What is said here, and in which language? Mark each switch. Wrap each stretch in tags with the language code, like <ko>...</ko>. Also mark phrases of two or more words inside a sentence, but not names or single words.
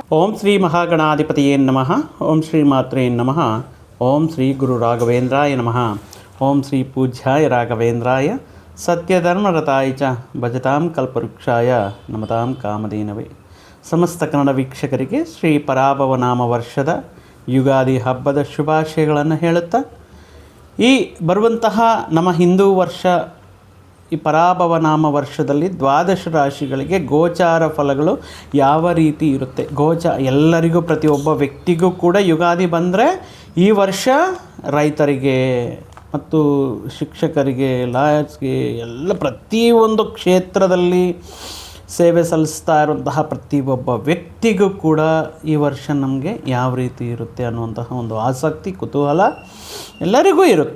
<sa>ಓಂ ಶ್ರೀ ಮಹಾಗಣಾಧಿಪತಿಯೇ ನಮಃ. ಓಂ ಶ್ರೀ ಮಾತ್ರೇ ನಮಃ. ಓಂ ಶ್ರೀ ಗುರು ರಾಘವೇಂದ್ರಾಯ ನಮಃ. ಓಂ ಶ್ರೀ ಪೂಜ್ಯಾಯ ರಾಘವೇಂದ್ರಾಯ ಸತ್ಯಧರ್ಮರತಾಯ ಚ ಭಜತಾಂ ಕಲ್ಪವೃಕ್ಷಾಯ ನಮತಾಂ ಕಾಮಧೇನವೇ.</sa> <kn>ಸಮಸ್ತ ಕನ್ನಡ ವೀಕ್ಷಕರಿಗೆ ಶ್ರೀ ಪರಾಭವನಾಮ ವರ್ಷದ ಯುಗಾದಿ ಹಬ್ಬದ ಶುಭಾಶಯಗಳನ್ನು ಹೇಳುತ್ತಾ, ಈ ಬರುವಂತಹ ನಮ್ಮ ಹಿಂದೂ ವರ್ಷ ಈ ಪರಾಭವನಾಮ ವರ್ಷದಲ್ಲಿ ದ್ವಾದಶ ರಾಶಿಗಳಿಗೆ ಗೋಚಾರ ಫಲಗಳು ಯಾವ ರೀತಿ ಇರುತ್ತೆ, ಎಲ್ಲರಿಗೂ ಪ್ರತಿಯೊಬ್ಬ ವ್ಯಕ್ತಿಗೂ ಕೂಡ ಯುಗಾದಿ ಬಂದರೆ ಈ ವರ್ಷ ರೈತರಿಗೆ ಮತ್ತು ಶಿಕ್ಷಕರಿಗೆ, ಲಾಯರ್ಸ್ಗೆ ಎಲ್ಲ ಪ್ರತಿಯೊಂದು ಕ್ಷೇತ್ರದಲ್ಲಿ ಸೇವೆ ಸಲ್ಲಿಸ್ತಾ ಇರುವಂತಹ ಪ್ರತಿಯೊಬ್ಬ ವ್ಯಕ್ತಿಗೂ ಕೂಡ ಈ ವರ್ಷ ನಮಗೆ ಯಾವ ರೀತಿ ಇರುತ್ತೆ ಅನ್ನುವಂತಹ ಒಂದು ಆಸಕ್ತಿ, ಕುತೂಹಲ ಎಲ್ಲರಿಗೂ ಇರುತ್ತೆ.</kn>